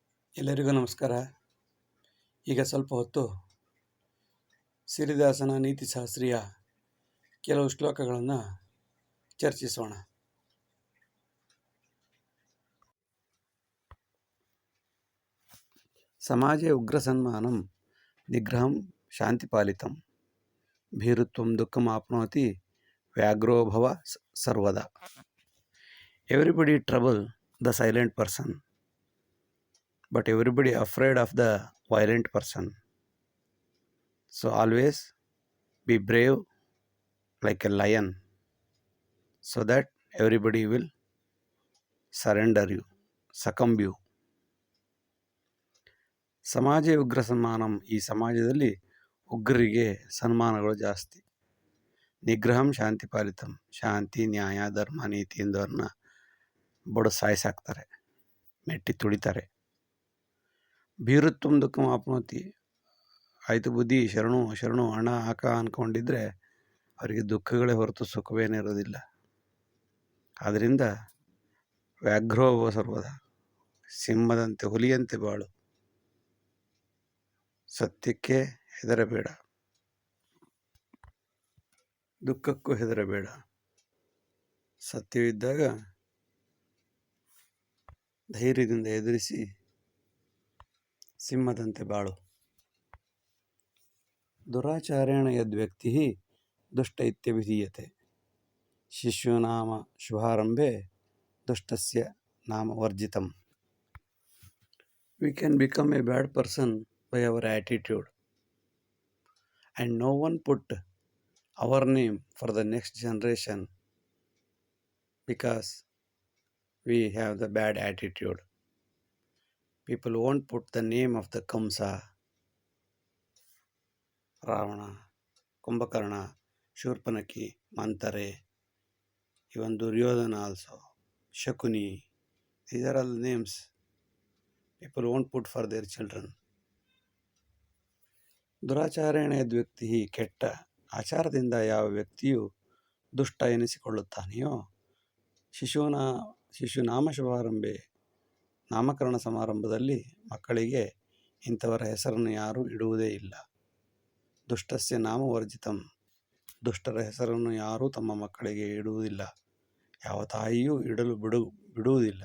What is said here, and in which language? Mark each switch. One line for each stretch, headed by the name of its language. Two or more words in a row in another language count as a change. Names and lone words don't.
Kannada: ಎಲ್ಲರಿಗೂ ನಮಸ್ಕಾರ. ಈಗ ಸ್ವಲ್ಪ ಹೊತ್ತು ಸಿರಿದಾಸನ ನೀತಿಶಾಸ್ತ್ರೀಯ ಕೆಲವು ಶ್ಲೋಕಗಳನ್ನು ಚರ್ಚಿಸೋಣ.
Sanskrit: ಸಮಾಜೆ ಉಗ್ರಸನ್ಮಾನಂ ನಿಗ್ರಹಂ ಶಾಂತಿಪಾಲಿತಂ ಭೀರುತ್ವಂ ದುಃಖಂ ಆಪ್ನೋತಿ ವ್ಯಾಘ್ರೋಭವ ಸರ್ವದಾ.
English: everybody trouble the silent person, but everybody afraid of the violent person. So always be brave like a lion, so that everybody will surrender you, succumb you.
Sanskrit: ಸಮಾಜ ಉಗ್ರ ಸನ್ಮಾನಂ,
Kannada: ಈ ಸಮಾಜದಲ್ಲಿ ಉಗ್ರರಿಗೆ ಸನ್ಮಾನಗಳು ಜಾಸ್ತಿ.
Sanskrit: ನಿಗ್ರಹಂ ಶಾಂತಿ ಪಾಲಿತಂ,
Kannada: ಶಾಂತಿ ನ್ಯಾಯ ಧರ್ಮ ನೀತಿ ಎಂದವ್ರನ್ನ ಬಡ ಸಾಯಿಸಾಕ್ತಾರೆ, ಮೆಟ್ಟಿ ತುಳಿತಾರೆ.
Sanskrit: ಭೀರುತ್ವಂ ದುಃಖಂ ಆಪ್ನೋತಿ,
Kannada: ಆಯಿತು ಬುದ್ಧಿ ಶರಣು ಹಣ ಹಾಕ ಅಂದ್ಕೊಂಡಿದ್ರೆ ಅವರಿಗೆ ದುಃಖಗಳೇ ಹೊರತು ಸುಖವೇನಿರೋದಿಲ್ಲ. ಆದ್ದರಿಂದ
Sanskrit: ವ್ಯಾಘ್ರೋಭವ ಸರ್ವದ,
Kannada: ಸಿಂಹದಂತೆ ಹುಲಿಯಂತೆ ಬಾಳು, ಸತ್ಯಕ್ಕೆ ಹೆದರಬೇಡ, ದುಃಖಕ್ಕೂ ಹೆದರಬೇಡ. ಸತ್ಯವಿದ್ದಾಗ ಧೈರ್ಯದಿಂದ ಎದುರಿಸಿ ಸಿಂಹದಂತೆ ಬಾಳು.
Sanskrit: ದುರಾಚಾರೇಣ ಯದ್ವ್ಯಕ್ತಿ ದುಷ್ಟ ಇತ್ಯಭಿಧೀಯತೆ, ಶಿಶುನಾಮ ಶುಭಾರಂಭೆ ದುಷ್ಟಸ್ಯ ನಾಮ ವರ್ಜಿತಂ.
English: We can become a bad person by our attitude, and no one put our name for the next generation because we have the bad attitude. People won't put the name of the Kamsa, Ravana, Kumbhakarna, Shurpanaki, Mantare, even Duryodhana also, Shakuni. These are all names people won't put for their children.
Sanskrit: ದುರಾಚಾರೇಣ ಯದ್ವ್ಯಕ್ತಿ,
Kannada: ಕೆಟ್ಟ ಆಚಾರದಿಂದ ಯಾವ ವ್ಯಕ್ತಿಯು ದುಷ್ಟ ಎನಿಸಿಕೊಳ್ಳುತ್ತಾನೆಯೋ,
Sanskrit: ಶಿಶುನಾಮ ಶುಭಾರಂಭೆ,
Kannada: ನಾಮಕರಣ ಸಮಾರಂಭದಲ್ಲಿ ಮಕ್ಕಳಿಗೆ ಇಂಥವರ ಹೆಸರನ್ನು ಯಾರೂ ಇಡುವುದೇ ಇಲ್ಲ.
Sanskrit: ದುಷ್ಟಸ್ಯ ನಾಮ ವರ್ಜಿತಂ,
Kannada: ದುಷ್ಟರ ಹೆಸರನ್ನು ಯಾರೂ ತಮ್ಮ ಮಕ್ಕಳಿಗೆ ಇಡುವುದಿಲ್ಲ, ಯಾವ ತಾಯಿಯೂ ಇಡಲು ಬಿಡುವುದಿಲ್ಲ.